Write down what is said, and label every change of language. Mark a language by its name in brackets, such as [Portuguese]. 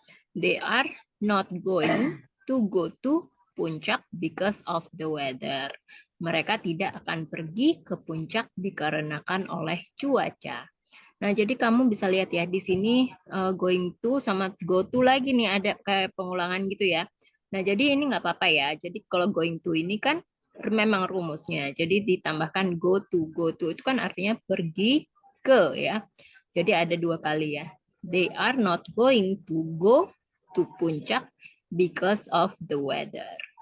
[English] They are not going to go to puncak because of the weather. [Indonesian] Mereka tidak akan pergi ke puncak dikarenakan oleh cuaca. Nah, jadi kamu bisa lihat ya di sini going to sama go to lagi nih ada kayak pengulangan gitu ya. Nah, jadi ini nggak apa-apa ya. Jadi kalau going to ini kan memang rumusnya. Jadi ditambahkan go to. Go to itu kan artinya pergi ke ya. Jadi ada 2 kali ya. [English] They are not going to go to puncak because of the weather.